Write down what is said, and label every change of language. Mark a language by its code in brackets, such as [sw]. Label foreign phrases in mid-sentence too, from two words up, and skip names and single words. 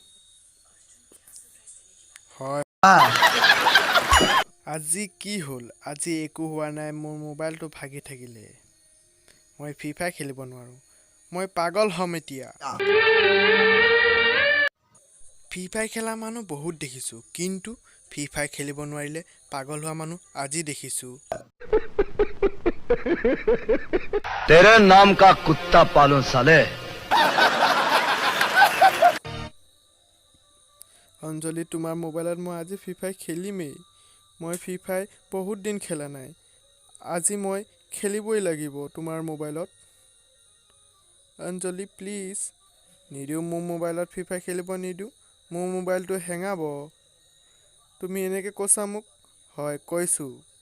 [as] হয় আজি কি হ'ল আজি একো হোৱা নাই মোৰ মোবাইলটো ভাগি থাকিলে মই ফ্ৰী ফায়াৰ খেলিব নোৱাৰোঁ মই পাগল হ'ম এতিয়া ফ্ৰী ফায়াৰ খেলা মানুহ বহুত দেখিছোঁ কিন্তু ফ্ৰী ফায়াৰ খেলিব নোৱাৰিলে পাগল হোৱা মানুহ আজি দেখিছোঁ [hi] तेरे नाम का कुत्ता पालूं साले [as] অঞ্জলি তোমাৰ মোবাইলত মই আজি ফ্ৰী ফায়াৰ খেলিমেই মই ফ্ৰী ফায়াৰ বহুত দিন খেলা নাই আজি মই খেলিবই লাগিব তোমাৰ মোবাইলত অঞ্জলি প্লিজ নিদিওঁ মোৰ মোবাইলত ফ্ৰী ফায়াৰ খেলিব নিদিওঁ মোৰ মোবাইলটো হেঙাব তুমি এনেকৈ কৈছা মোক হয় কৈছোঁ